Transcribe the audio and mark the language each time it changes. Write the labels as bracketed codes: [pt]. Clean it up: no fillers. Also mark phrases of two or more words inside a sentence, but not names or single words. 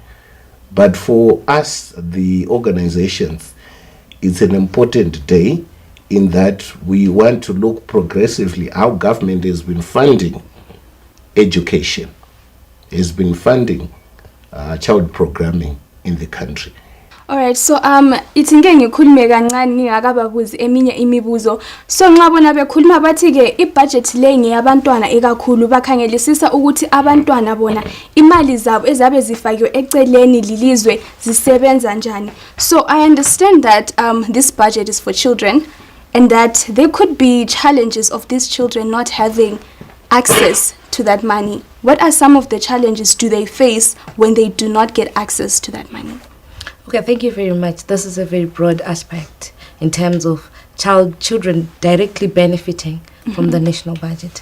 [en] But for us, the organizations, it's an important day in that we want to look progressively how government has been funding education, has been funding child programming in the country. [nd] Alright, so ithi ngeke ngikhulume kancane ngingakababuzi eminye imibuzo. So nxa bona bekhuluma bathi ke ibudget le ngeyabantwana ekakhulu bakhangelisisa ukuthi abantwana bona imali zabo ezabe zifakiwe eceleni lilizwe zisebenza njani. [en] So I understand that this budget is for children and that there could be challenges of these children not having access to that money. What are some of the challenges do they face when they do not get access to that money? Okay, thank you very much. This is a very broad aspect in terms of children directly benefiting from the national budget.